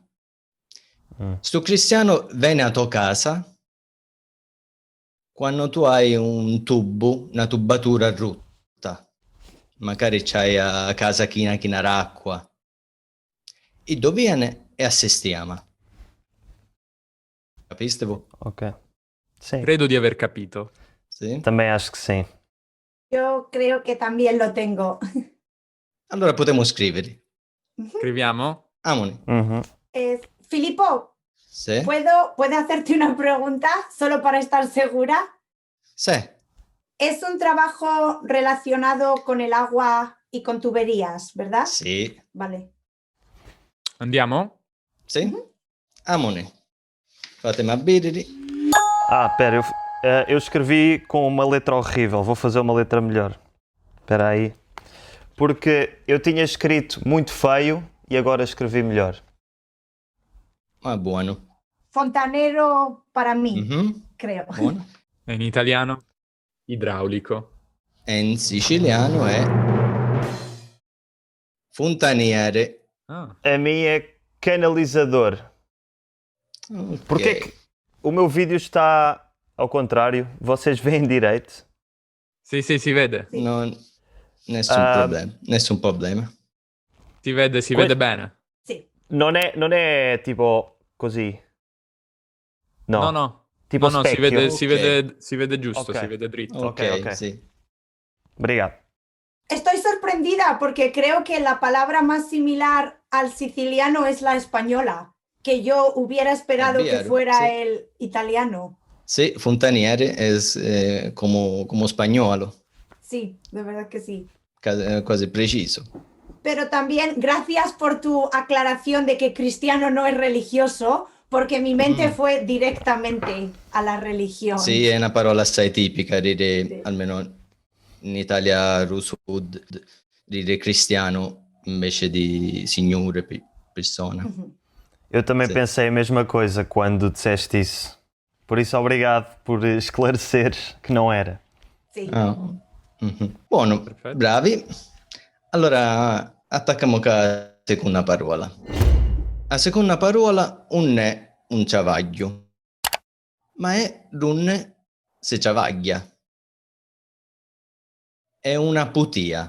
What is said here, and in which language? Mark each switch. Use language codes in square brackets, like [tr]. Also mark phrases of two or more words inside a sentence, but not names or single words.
[it] Sto cristiano viene a tua casa quando tu hai un tubo, una tubatura rotta, magari c'hai a casa chi acqua, e dove viene e assistiamo. Capiste voi? [pt] Ok. Sim, [it] Credo di aver capito. Sì? [pt] também acho que sim. [es] Yo creo que también lo tengo. [it] Allora potremmo scrivere. Scriviamo? Amoni. Uhum. Filippo, Sì? [es] ¿puedo hacerte una pregunta solo para estar segura? [it] Sì. [es] Es un trabajo relacionado con el agua y con tuberías, ¿verdad? [it] Sì. [es] Vale. [it] Andiamo? Sì? Amoni. Fatemi abbirri. [pt] Ah, pera, eu escrevi com uma letra horrível, vou fazer uma letra melhor. Espera aí. Porque eu tinha escrito muito feio e agora escrevi melhor. [it] Ah, buono. [es] Fontanero para mí, Mhm. creo. [it] Buono. E in italiano? Idraulico. E in siciliano è fontaniere. Ah, [pt] A minha é canalizador. Ok. Porquê que o meu vídeo está ao contrário? Vocês veem direito? [it] sì, si vede. Sì. Nessun problema. Nessun problema. Si vede bene. [es] Sí. [it] Non è tipo così. No. No. Tipo No, specchio. si vede giusto, Ok. si vede dritto. Ok, ok. sì. [pt] Obrigado. [es] Estoy sorprendida porque creo que la palabra más similar al siciliano es la española, que yo hubiera esperado que [it] vero, [es] fuera sí. el italiano. [it] Sì, fontaniere è come spagnolo, [es] Sí, de verdad que sí. [it] quasi preciso. [es] Pero también gracias por tu aclaración de que cristiano no es religioso, porque mi mente fue directamente a la religión. [it] Sì, è una parola assai tipica, dire, Sì. almeno in Italia, Sud, dire cristiano invece di signore, persona. [pt] Eu também Sim. pensei a mesma coisa quando disseste isso. Por isso, obrigado por esclareceres que não era. [es] Sí. [it] Ah, mhm. Buono, Perfetto. bravi. Allora, attacchiamo con la seconda parola. La seconda parola non è un ciavaglio, ma è un se ciavaglia. È una putia.